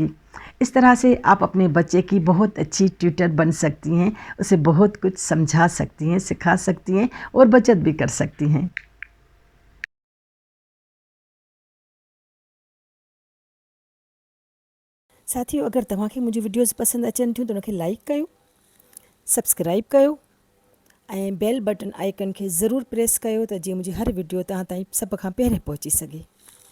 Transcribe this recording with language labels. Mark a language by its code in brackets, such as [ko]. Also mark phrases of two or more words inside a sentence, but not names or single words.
[ur] اس طرح سے آپ اپنے بچے کی بہت اچھی ٹیوٹر بن سکتی ہیں، اسے بہت کچھ سمجھا سکتی ہیں، سکھا سکتی ہیں، اور بچت بھی کر سکتی ہیں. [sd] ساتھیو، اگر तव्हांखे मुंहिंजी वीडियोज़ पसंदि अचनि थियूं त उनखे लाइक कयो, सब्सक्राइब कयो ऐं [en] bell button icon [sd] खे ज़रूरु प्रेस कयो त जीअं मुंहिंजी हर वीडियो तव्हां ताईं सभ खां पहिरियों पहुची सघे.